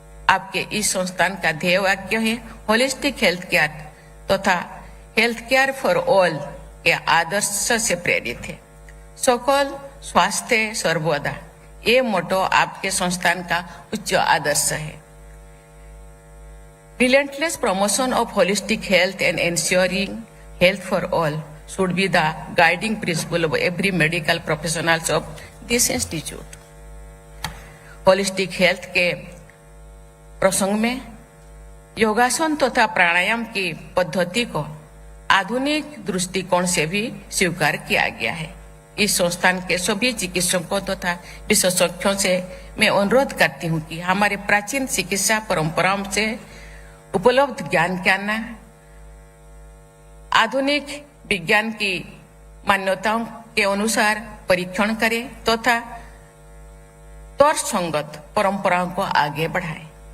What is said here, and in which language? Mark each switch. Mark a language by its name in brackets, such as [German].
[Hindi] आपके इस संस्थान का ध्येय वाक्य है [English] holistic health care [Hindi] तथा [English] health care for all [Hindi] के आदर्श से प्रेरित है। सकल स्वास्थ्य सर्वदा, ये मोटो आपके संस्थान का उच्च आदर्श है। [English] Relentless promotion of holistic health and ensuring health for all should be the guiding principle of every medical professionals of this institute. [Hindi] Holistic health के प्रसंग में योगासन तथा प्राणायाम की पद्धति को आधुनिक दृष्टिकोण से भी स्वीकार किया गया है। इस संस्थान के सभी चिकित्सकों तथा विशेषज्ञों से मैं अनुरोध करती हूँ कि हमारे प्राचीन चिकित्सा परंपराओं से उपलब्ध ज्ञान के आधुनिक विज्ञान की मान्यताओं के अनुसार परीक्षण करें तथा तर्कसंगत परंपराओं को आगे बढ़ाएं।